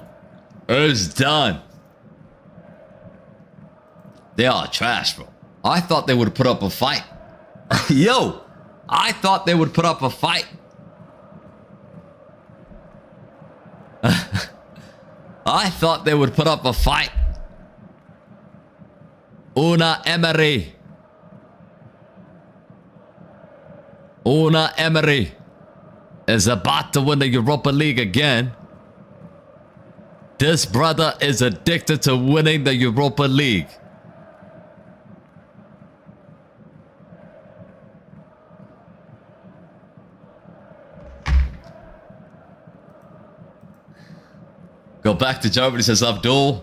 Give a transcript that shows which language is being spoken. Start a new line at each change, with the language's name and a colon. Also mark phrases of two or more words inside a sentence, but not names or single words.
English: It's done. They are trash, bro. I thought they would put up a fight. Yo, I thought they would put up a fight. I thought they would put up a fight. Unai Emery. Unai Emery is about to win the Europa League again. This brother is addicted to winning the Europa League. Go back to Germany, says Abdul.